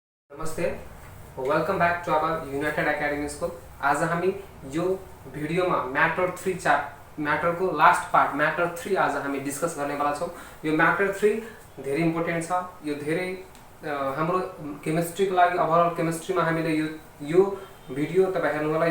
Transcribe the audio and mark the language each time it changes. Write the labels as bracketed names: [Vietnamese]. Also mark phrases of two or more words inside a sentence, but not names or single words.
[English] नमस्ते, वेलकम बैक टू आवर यूनाइटेड एकेडमी स्कूल। [Nepali] आज हामी यो भिडियोमा म्याटर 3 म्याटरको [English] last part [Nepali] म्याटर 3 आज हामी डिस्कस गर्नेवाला छौँ। यो म्याटर 3 धेरै इम्पोर्टेन्ट छ। यो धेरै हाम्रो केमिस्ट्रीको लागि [English] overall chemistryमा [Nepali] हामीले यो भिडियो तपाईं हेर्नु होला।